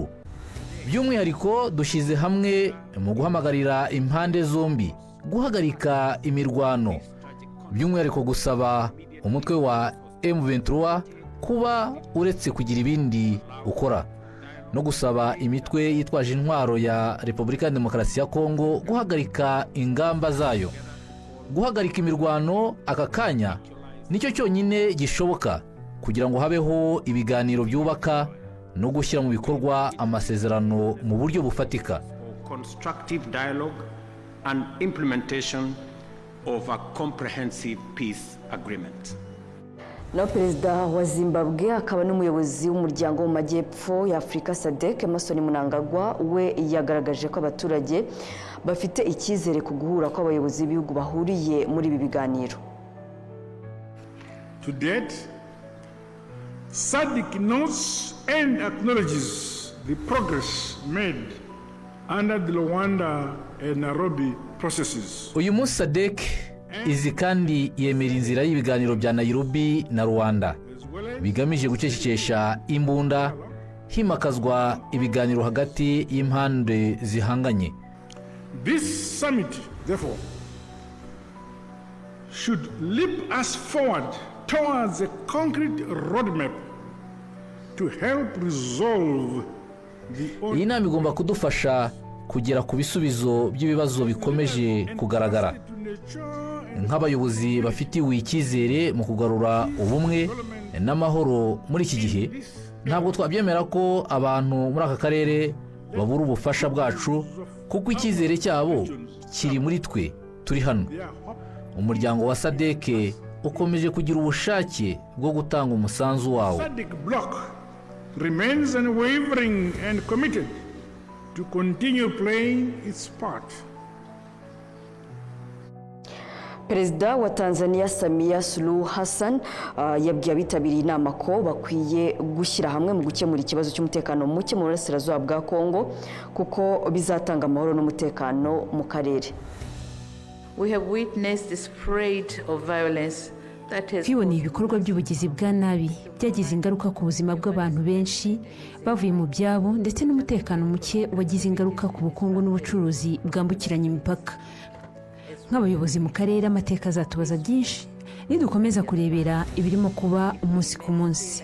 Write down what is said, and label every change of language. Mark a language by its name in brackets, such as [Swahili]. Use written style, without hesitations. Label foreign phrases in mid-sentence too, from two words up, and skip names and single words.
[Kinyarwanda] By'umwihariko dushyize hamwe mu guhamagarira impande zombi guhagarika imirwano, by'umwihariko gusaba umutwe wa M23 kuba uretse kugira ibindi ukora, no gusaba imitwe yitwaje intwaro ya Repubulika ya Demokarasi ya Kongo guhagarika ingamba zayo. Guhagarika imirwano aka kanya nicyo cyonyine gishoboka kugira ngo habeho ibiganiro byubaka no gushyira mu bikorwa amasezerano mu buryo bufatika. [English] Constructive dialogue and implementation of a comprehensive peace agreement. [Kinyarwanda] Na Perezida wa Zimbabwe akaba n'umuyobozi w'umuryango mu majyepfo ya Afurika SADC Emmerson Mnangagwa we yagaragaje ko abaturage bafite icyizere ku guhura ko abayobozi b'ibihugu bahuriye muri ibi biganiro. [English] To date, SADC knows and acknowledges the progress made under the Luanda and Nairobi processes. [Kinyarwanda] Uyu munsi SADC izi kandi yemera inzira y'ibiganiro bya Nairobi na Rwanda bigamije gucecekesha imbunda, himakazwa ibiganiro hagati y'impande zihanganye. [English] This summit, therefore, should lead us forward towards a concrete roadmap to help resolve [Kinyarwanda] Iyi nama igomba kudufasha kugera ku bisubizo by'ibibazo bikomeje kugaragara. Nk'abayobozi bafitiwe icyizere mu kugarura ubumwe n'amahoro muri iki gihe, ntabwo twabyemera ko abantu muri aka karere babura ubufasha bwacu, kuko icyizere cyabo kiri muri twe turi hano. Umuryango wa SADC ukomeje kugira ubushake bwo gutanga umusanzu wawo. [English] SADC bloc remains unwavering and committed to continue playing its part. [Kinyarwanda] Perezida wa Tanzania Samia Suluhu Hassan yabwiye abitabiriye inama ko bakwiye gushyira hamwe mu gukemura ikibazo cy'umutekano muke mu burasirazuba bwa Kongo kuko bizatanga amahoro n'umutekano mu karere. [English] We have witnessed the spread of violence that has [Kinyarwanda] twiboneye ibikorwa by'ubugizi bwa nabi byagize ingaruka ku buzima bw'abantu benshi bavuye mu byabo, ndetse n'umutekano muke wagize ingaruka ku bukungu n'ubucuruzi bwambukiranya imipaka. Nk'abayobozi mu karere amateka azatubaza byinshi nidukomeza kurebera ibirimo kuba umunsi ku munsi.